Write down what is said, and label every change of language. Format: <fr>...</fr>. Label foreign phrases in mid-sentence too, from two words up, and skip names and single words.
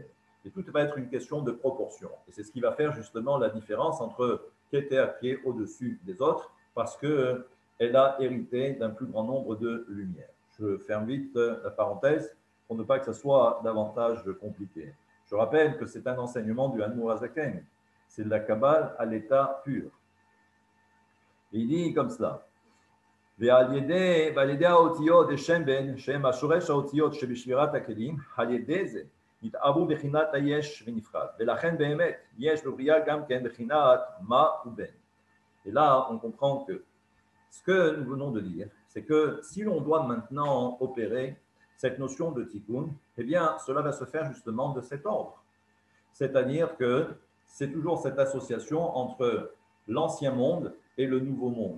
<fr>Et tout va être une question de proportion. Et c'est ce qui va faire justement la différence entre Keter qui est au-dessus des autres, parce qu'elle a hérité d'un plus grand nombre de lumières. Je ferme vite la parenthèse pour ne pas que ce soit davantage compliqué. Je rappelle que c'est un enseignement du</fr> <he>אדמו"ר הזקן.</he> <fr>C'est de la Kabbale à l'état pur. Et il dit comme cela.</fr> <he>ועל ידי האותיות דשם בן, שהם השורש האותיות שבשבירת הכלים, על ידי זה נתערבו בחינת היש ונפרד. ולכן באמת יש בבריאה גם כן בחינת מה ובן.</he> <fr>Et là, on comprend que ce que nous venons de dire, c'est que si l'on doit maintenant opérer cette notion de tikkun, eh bien, cela va se faire justement de cet ordre. C'est-à-dire que c'est toujours cette association entre l'ancien monde et le nouveau monde.</fr>